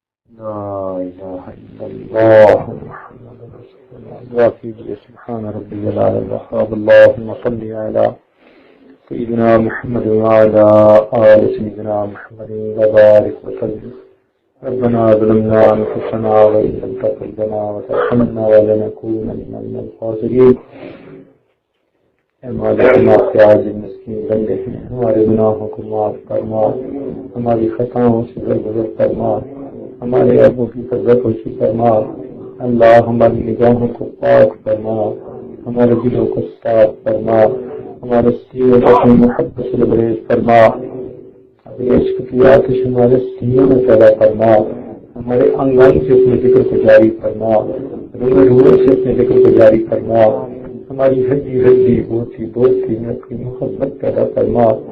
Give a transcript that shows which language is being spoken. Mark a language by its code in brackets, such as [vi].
[ar] لا إله إلا الله محمد رسول الله. [hi] دعا कीजिए [ar] سبحان ربي الأعلى الوهاب. اللهم صل على سيدنا محمد وعلى آل سيدنا محمد وبارك وسلم. ربنا ظلمنا أنفسنا وإن لم تغفر لنا وترحمنا ولنكونن من الخاسرين. [hi] मालिक माफ़ आज मिस्कीन बंदे हैं, हमारे गुनाहों को माफ फरमा, हमारी खताओं से दरगुजर फरमा, हमारे अबू की फजल फरमा। अल्लाह हमारी निगाहों को पाक फरमा, हमारे दिलों को साफ फरमा, हमारे सीनों को अपनी मोहब्बत से लबरेज फरमा, अपने इश्क की आतिश हमारे सीनों में पैदा फरमा, हमारे अंगान से अपने जिक्र को जारी फरमा, रूह से अपने जिक्र को जारी फरमा, हमारी हड्डी हड्डी बोती बोती में अपनी मोहब्बत पैदा फरमा,